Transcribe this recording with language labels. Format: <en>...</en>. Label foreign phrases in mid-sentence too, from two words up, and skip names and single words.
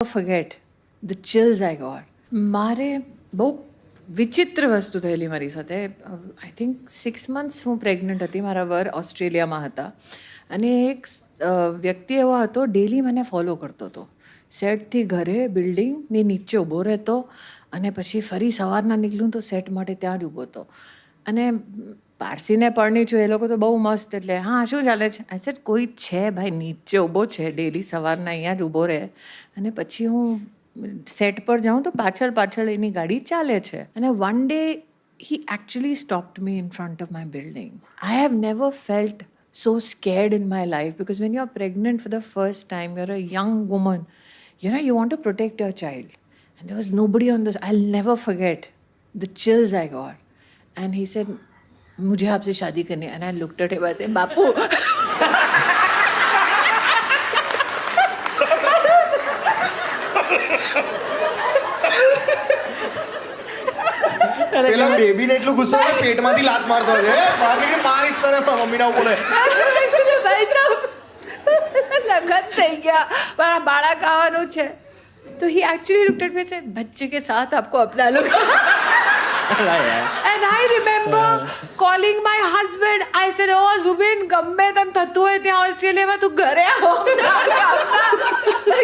<en>forget the chills I got.</en> <gu>મારે બહુ વિચિત્ર વસ્તુ થયેલી મારી સાથે.</gu> <en>I think</en> <gu>6 months હું પ્રેગ્નન્ટ હતી. મારા વર ઓસ્ટ્રેલિયામાં હતા અને એક વ્યક્તિ એવો હતો, ડેલી મને ફોલો કરતો હતો. સેટથી ઘરે બિલ્ડિંગની નીચે ઊભો રહેતો અને પછી ફરી સવારના નીકળું તો સેટ માટે ત્યાં જ ઊભો હતો. અને પારસીને પરણી છું, એ લોકો તો બહુ મસ્ત, એટલે હા શું ચાલે છે?</gu> <en>I said</en> <gu>કોઈ છે ભાઈ નીચે ઊભો છે, ડેલી સવારના અહીંયા જ ઊભો રહે. અને પછી હું સેટ પર જાઉં તો પાછળ પાછળ એની ગાડી ચાલે છે.</gu> <en>અને one day he actually stopped me in front of my building. I have never felt so scared in my life, because when you're pregnant for the first time, you're a young woman, you want to protect your child. And there was nobody on this. I'll never forget the chills I got. And he said,</en> <hi>मुझे आपसे शादी करनी है.</hi> <en>And I looked at him and said,</en> <gu>बापू પેલા બેબીને એટલું ગુસ્સો આવે પેટમાંથી લાત મારતો હોય છે, બહાર નીકળી મારીશ તને મમ્મીના બોલે. ભાઈ સાહેબ લગન થઈ ગયા, મારા બાળક આવવાનું છે.</gu> <en>તો he actually looked at me and said,</en> <hi>बच्चे के साथ आपको अपना लो.</hi> <en>And I remember calling my husband. I said, oh Zubin,</en> <gu>ગમે તેમ થતું હોય ત્યાં ઓસ્ટ્રેલિયામાં તું ઘરે આવો.</gu>